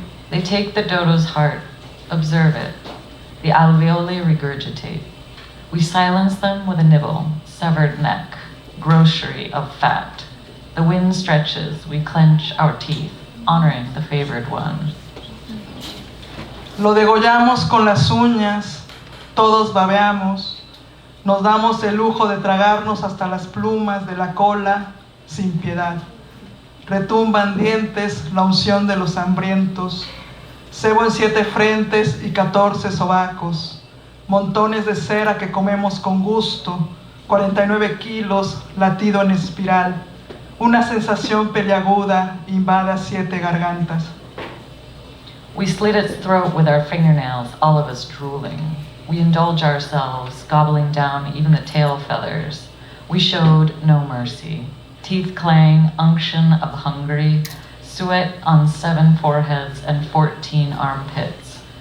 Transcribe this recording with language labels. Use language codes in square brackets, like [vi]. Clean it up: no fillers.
[en] They take the dodo's heart, observe it. The alveoli regurgitate. We silence them with a nibble, severed neck, grocery of fat. The wind stretches, we clench our teeth, honoring the favored one. [es] Lo degollamos con las uñas, todos babeamos, nos damos el lujo de tragarnos hasta las plumas de la cola sin piedad. Retumban dientes la unción de los hambrientos, cebo en 7 frentes y 14 sobacos, montones de cera que comemos con gusto, 49 kilos latido en espiral, una sensación peliaguda invade 7 gargantas. [en] We slit its throat with our fingernails, all of us drooling. We indulge ourselves, gobbling down even the tail feathers. We showed no mercy. Teeth clang, unction of hungry, sweat on 7 foreheads and 14 armpits.